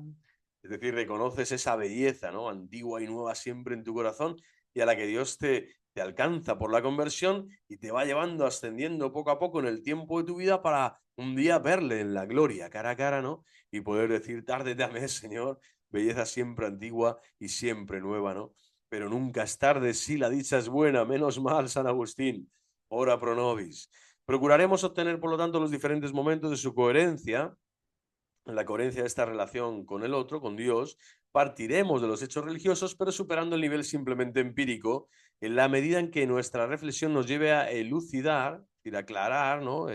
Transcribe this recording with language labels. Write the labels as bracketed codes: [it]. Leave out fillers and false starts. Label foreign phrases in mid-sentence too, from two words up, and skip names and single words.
[es] Es decir, reconoces esa belleza, ¿no? Antigua y nueva siempre en tu corazón y a la que Dios te alcanza por la conversión y te va llevando, ascendiendo poco a poco en el tiempo de tu vida para un día verle en la gloria, cara a cara, ¿no? Y poder decir, tarde te amé, Señor, belleza siempre antigua y siempre nueva, ¿no? Pero nunca es tarde si la dicha es buena, menos mal, San Agustín, [la] ora pro nobis. [es] Procuraremos obtener, por lo tanto, los diferentes momentos de su coherencia, la coherencia de esta relación con el otro, con Dios, partiremos de los hechos religiosos, pero superando el nivel simplemente empírico, en la medida en que nuestra reflexión nos lleve a elucidar, es decir, aclarar, ¿no?